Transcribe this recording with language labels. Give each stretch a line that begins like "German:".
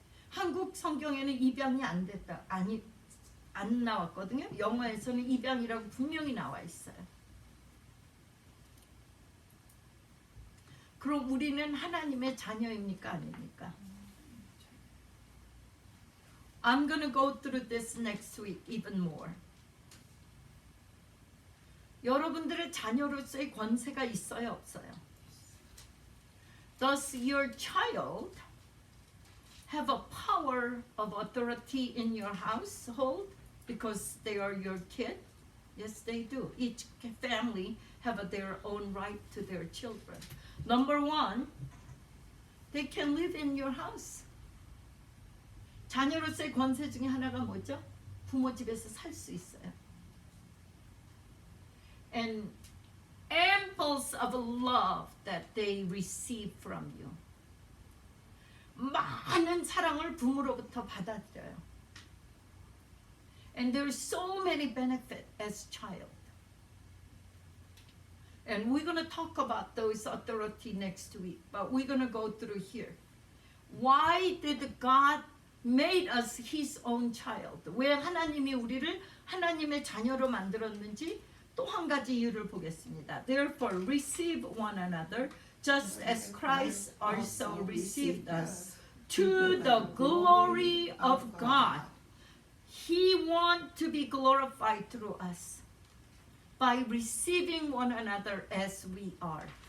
Korean: 한국 성경에는 입양이 안 됐다, 안 나왔거든요. 영어에서는 입양이라고 분명히 나와 있어요. 그럼 우리는 하나님의 자녀입니까? 아닙니까?
English: I'm gonna go through this next week even more.
Korean: 여러분들의 자녀로서의 권세가 있어요, 없어요?
English: Does your child have a power of authority in your household because they are your kid? Yes, they do. Each family have their own right to their children. Number one, they can live in your house.
Korean: 자녀로서의 권세 중에 하나가 뭐죠? 부모 집에서 살 수 있어요.
English: And amples of love that they receive from you.
Korean: 많은 사랑을 부모로부터 받아들여요.
English: And there's so many benefits as child. And we're going to talk about those authority next week, but we're going to go through here. Why did God made us His own child?
Korean: 왜 하나님이 우리를 하나님의 자녀로 만들었는지 또 한 가지 이유를 보겠습니다.
English: Therefore, receive one another, just as Christ also received us, to the glory of God. He wants to be glorified through us by receiving one another as we are.